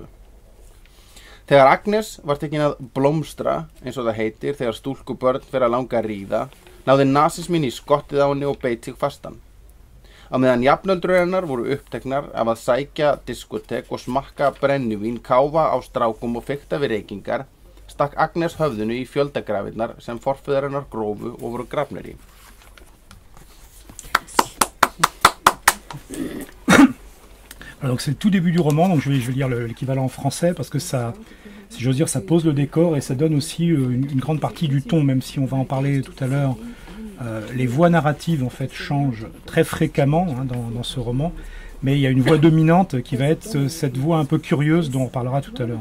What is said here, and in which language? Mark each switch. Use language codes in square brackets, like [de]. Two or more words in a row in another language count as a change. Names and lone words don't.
[is] Þegar Agnes var tekin að blómstra, eins og það heitir þegar stúlkubörn fer að langa að ríða, náði nasismin í skottið á henni og beit sig fastan. Á meðan jafnöldur hennar voru uppteknar af að sækja diskotek og smakka brennivín, káfa á strákum og fikta við reykingar, stakk Agnes höfðinu í fjöldagrafirnar sem forfeðrar hennar grófu og voru grafnir í. [fr] Donc c'est le tout début du roman, donc je vais lire l'équivalent en français parce que ça, si j'ose dire, ça pose le décor et ça donne aussi une grande partie du ton, même si on va en parler tout à l'heure. Les voix narratives en fait changent très fréquemment dans ce roman, mais il y a une voix dominante qui va être cette voix un peu curieuse dont on parlera tout à l'heure.